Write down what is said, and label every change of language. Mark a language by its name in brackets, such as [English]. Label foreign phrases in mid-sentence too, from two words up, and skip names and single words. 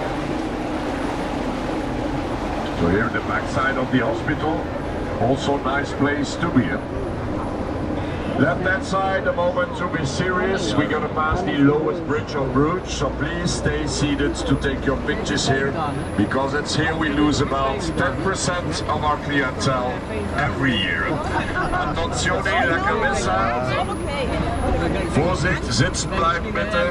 [English] So here in the backside of the hospital, also a nice place to be in. Left hand side, a moment to be serious. We're gonna pass the lowest bridge of Bruges, so please stay seated to take your pictures here, because it's here we lose about 10% of our clientele every year. [Spanish] Attenzione la cabeza. [German] Voorzicht, sitzen bleiben bitte.